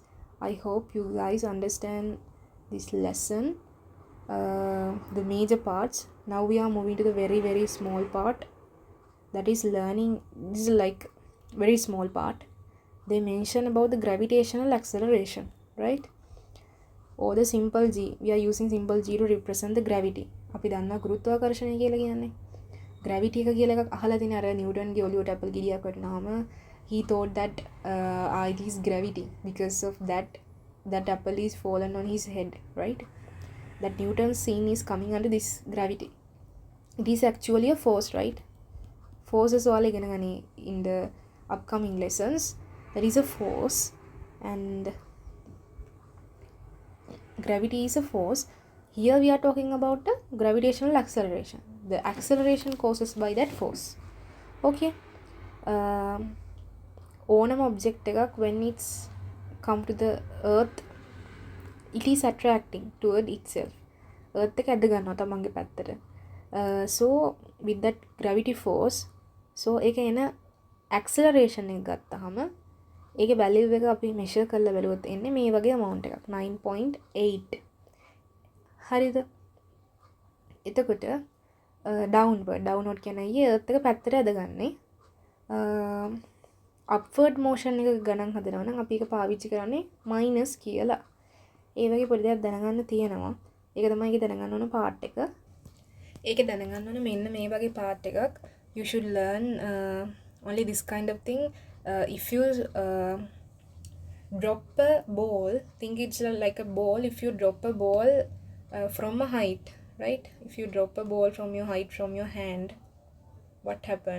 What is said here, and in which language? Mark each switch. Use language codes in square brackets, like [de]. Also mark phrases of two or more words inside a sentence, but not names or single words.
[en] I hope you guys understand this lesson, the major parts. Now we are moving to the very small part, that is learning. This is like very small part. They mention about the gravitational acceleration, right? Or the simple g. We are using simple g to represent the gravity. [si] අපි දන්නා ගුරුත්වාකර්ෂණය කියලා කියන්නේ. Gravity එක කියලා එකක් අහලා තියෙන අර නිව්ටන්ගේ ඔලියට ඇපල් ගෙඩියක් වටනවාම [en] he thought that it is gravity because of that apple is fallen on his head, right? That Newton's scene is coming under this gravity. It is actually a force, right? Forces [si] ඔයාලා ඉගෙන ගනි [en] in the upcoming lessons. That is a force, and gravity is a force. Here we are talking about the gravitational acceleration. The acceleration causes by that force. Okay. [si] ඕනම object එකක් [en] when it's come to the earth, it is attracting toward itself. [si] earth එක ඇද ගන්නවා තමන්ගේ පැත්තට. [en] So with that gravity force, [si] so ඒක එන acceleration එක ගත්තාම ඒකේ value එක අපි measure කරලා බලුවොත් එන්නේ මේ වගේ amount එකක් 9.8. හරිද? එතකොට downward කියන්නේ earth එක පැත්තට ඇදගන්නේ. [en] upward motion [si] එක ගණන් හදනවා නම් අපි ඒක පාවිච්චි කරන්නේ minus කියලා. ඒ වගේ පොඩි දෙයක් දැනගන්න තියෙනවා. ඒක තමයි ඒක දැනගන්න ඕන part එක. ඒක දැනගන්න ඕන මෙන්න මේ වගේ part එකක්. [en] You should learn only this kind of thing. If you drop a ball, think it's like a ball. If you drop a ball from a height, right? If you drop a ball from your height, from your hand, what happen?